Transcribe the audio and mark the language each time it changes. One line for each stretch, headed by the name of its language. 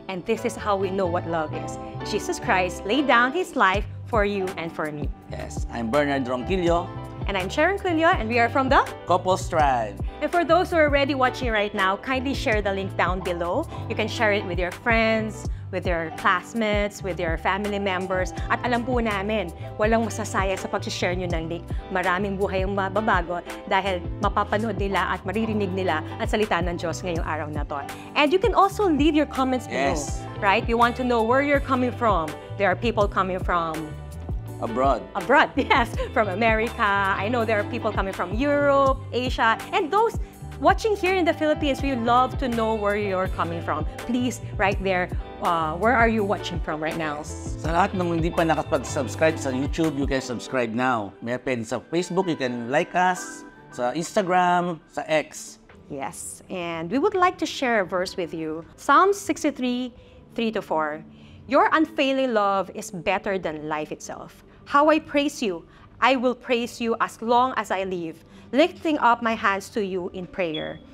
English: And this is how we know what love is. Jesus Christ laid down His life for you and for me. Yes, I'm Bernard Ronquillo. And I'm Sharon Quillo, and we are from the Couples Tribe. And for those who are already watching right now, kindly share the link down below. You can share it with your friends, with your classmates, with your family members.
Filipino: At alam po namin, walang masasaya sa pag-share nyo ng link. Maraming buhay ang mababago dahil mapapanood nila at maririnig nila ang salita ng Diyos ngayong araw na to.
English: And you can also leave your comments below, right? We want to know where you're coming from. There are people coming from Abroad, yes, from America. I know there are people coming from Europe, Asia, and those watching here in the Philippines, we love to know where you're coming from. Please, right there, where are you watching from right now?
Filipino: sa lahat ng hindi pa nakapag-subscribe sa YouTube,
English: you can subscribe now.
Filipino: May pwede sa Facebook,
English: you can like us.
Filipino: Sa Instagram, sa X.
English: Yes, and we would like to share a verse with you. Psalm 63, 3-4. Your unfailing love is better than life itself. How I praise you, I will praise you as long as I live, lifting up my hands to you in prayer.